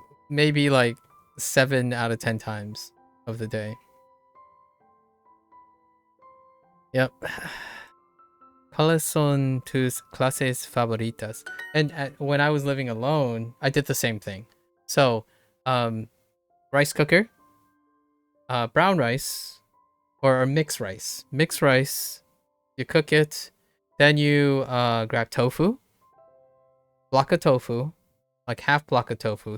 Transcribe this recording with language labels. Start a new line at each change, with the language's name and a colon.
English: Maybe like 7 out of 10 times of the day. Yep.
Spanish: ¿Cuáles son tus clases favoritas?
English: And when I was living alone, I did the same thing. So, rice cooker, brown rice, or mixed rice. Mixed rice, you cook it, then you grab tofu, block of tofu, like half block of tofu.